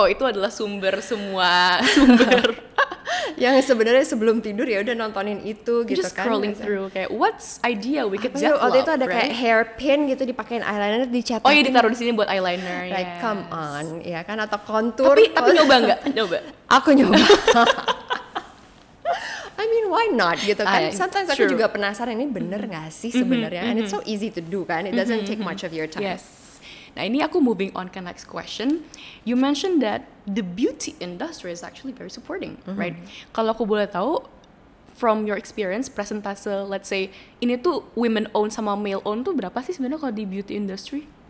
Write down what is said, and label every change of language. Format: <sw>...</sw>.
<id>Itu adalah sumber semua sumber. Yang sebenarnya sebelum tidur ya udah nontonin itu gitu</id> <en>just</en> <id>kan.</id> <en>Just scrolling through</en> <id>kayak</id> <en>what's idea we could develop.</en> <id>Waktu itu ada kayak hairpin gitu dipakein eyeliner dicetakin. Oh iya ditaruh di sini buat eyeliner.</id> <en>Like come on,</en> <id>ya kan, atau kontur. Tapi nyoba nggak? Nyoba. Aku nyoba.</id> <en>I mean why not</en> <id>gitu kan.</id> <en>Sometimes</en> <id>aku juga penasaran ini bener gak sih sebenarnya.</id> <en>And it's so easy to do kan. It doesn't take much of your time. Yes.</en> <id>Nah ini aku</id> <en>moving on</en> <id>ke</id> <en>next question. You mentioned that the beauty industry is actually very supporting, right?</en> <id>Kalau aku boleh tahu,</id> <en>from your experience,</en> <id>presentase,</id> <en>let's say,</en> <id>ini tuh</id> <en>women owned</en> <id>sama</id> <en>male owned</en> <id>tuh berapa sih sebenarnya kalau di beauty industry?</id>